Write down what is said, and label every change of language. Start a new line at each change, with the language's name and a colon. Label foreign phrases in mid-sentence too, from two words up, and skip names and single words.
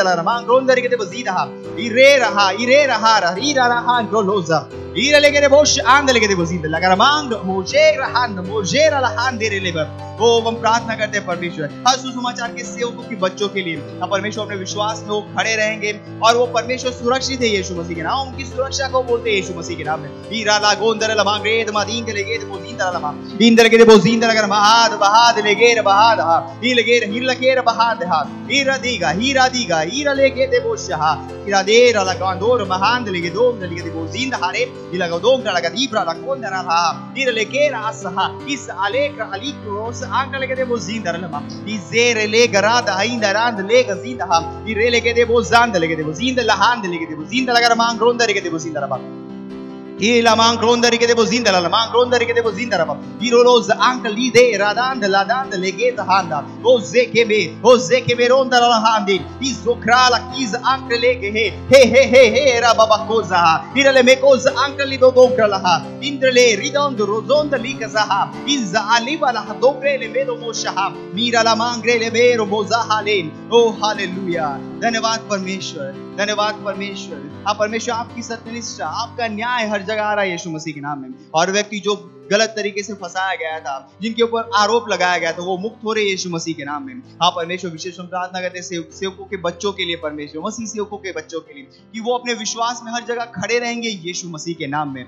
Hindi: la mangronda ke de bozida ire raha ira raha groloza ire lege de bosh andele ke de bozinda lagara mang mojera la handere leber। वो हम प्रार्थना करते हैं परमेश्वर हर सुसमाचार के सेवकों के बच्चों के लिए, हम परमेश्वर अपने विश्वास में वो खड़े रहेंगे और वो परमेश्वर सुरक्षित है यीशु मसीह के नाम। उनकी सुरक्षा को बोलते हैं यीशु मसीह के नाम में। हीरा ला गोंदर ला मांगरेद मादीन के लेगे बोजींदा ला मा इंदर के बोजींदा लगर महाद बहाद लेगे बहाद हा ही लेगे हीर लगे बहाद हा हीरा दीगा हीरा लेगे दे बोशहा हीरा दे ला गांदोर महांद लेगे दो लेगे दे बोजींदा हारे ही लगा दो लगा दीबरा ला गोंदर ला हीरा लेगे रासहा इस आलेक अली क्रोस आंकल के दे बोजींदा ला इजेरे ले गराद आइंदा रांद ले गजींदा हा हीरे लेगे दे बोजांद लेगे दे बोजींदा लहांद लेगे दे बोजींदा लगर मांग रोंदा लेगे दे बोजींदा ला Ila mangronda rike de bozinda la mangronda rike de bozinda la Iroloz anka lide radanda ladanda legeta handa o zeke me ronda la handi izokrala kiz anka lege he ra baba koza irale me koza anka lido dogra la indrele ridondo rozonda likaza izza aliba la dobre le medo mosha mira la mangre le vero boza halen। ओ हालेलुया, धन्यवाद परमेश्वर, धन्यवाद परमेश्वर। हाँ परमेश्वर, आपकी सत्यनिष्ठा, आपका न्याय हर जगह आ रहा है यीशु मसीह के नाम में। और व्यक्ति जो गलत तरीके से फंसाया गया था, जिनके ऊपर आरोप लगाया गया था, वो मुक्त हो रहे यीशु मसीह के नाम में। हाँ परमेश्वर, विशेष प्रार्थना करते हैं सेवकों के बच्चों के लिए, परमेश्वर मसीह सेवकों के बच्चों के लिए, कि वो अपने विश्वास में हर जगह खड़े रहेंगे यीशु मसीह के नाम में।